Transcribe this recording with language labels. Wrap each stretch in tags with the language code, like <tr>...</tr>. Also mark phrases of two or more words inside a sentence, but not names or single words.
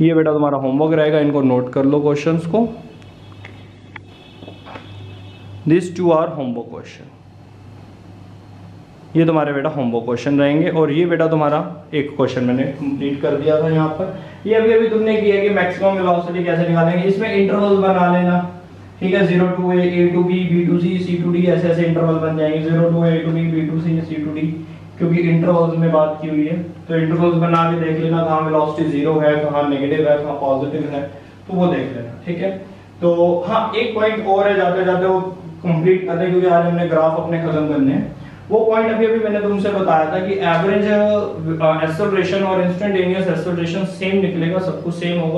<hi>ये बेटा तुम्हारा होमवर्क रहेगा, इनको नोट कर लो क्वेश्चंस को।</hi> <en>this 2 are homework question,</en> <hi>ये तुम्हारे बेटा</hi> <en>homework question</en> <hi>रहेंगे। और ये बेटा तुम्हारा एक क्वेश्चन मैंने कंप्लीट कर दिया था यहाँ पर। ये अभी तुमने किया कि</hi> <en>maximum velocity</en> <hi>कैसे निकालेंगे, इसमें इंटरवल बना लेना। ठीक है,</hi> <en>0 to a to b, b to c, c to d,</en> <hi>ऐसे ऐसे इंटरवल बन जाएंगे।</hi> <en>0 to a to b, b to c, c to d,</en> <hi>क्योंकि इंटरवल्स में बात की हुई है, तो इंटरवल्स बना के देख लेना कहाँ वेलोसिटी 0 है, कहाँ नेगेटिव है, कहाँ पॉजिटिव है, तो वो देख लेना। ठीक है, तो हाँ एक पॉइंट और है, जाते जाते वो कंप्लीट करते हैं, क्योंकि आज हमने ग्राफ अपने खत्म करने हैं। वो पॉइंट अभी मैंने तुमसे बताया था कि</hi> <en>average acceleration</en> <hi>और</hi> <en>instantaneous acceleration same</en> <hi>निकलेगा, सब कुछ सेम होगा।</hi>